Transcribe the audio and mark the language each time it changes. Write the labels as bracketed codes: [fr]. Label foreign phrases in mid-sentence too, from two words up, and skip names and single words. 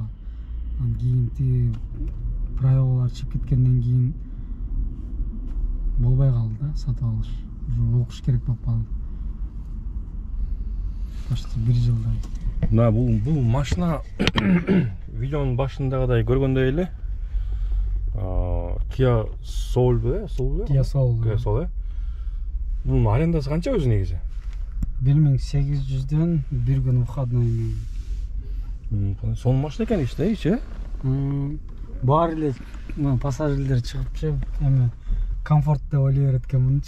[ky] Анан кийин тиги правилалар чыгып кеткенден кийин болбой калды да, сатып алыш. Уже окуш керек болуп калды. Почти 1 жылдай. Мына бул машина видеонун башындагыдай көргөндөй эле. Kia Soul бе? Kia Soul. Kia Soul. Бунун арендасы канча өзү негизи? 1800дөн 1 күн выходной. Сонун машина экен иштейчи, Баары эле пассажирлер чыгыпчы, эми комфорт деп ойлой берет экен мунчу.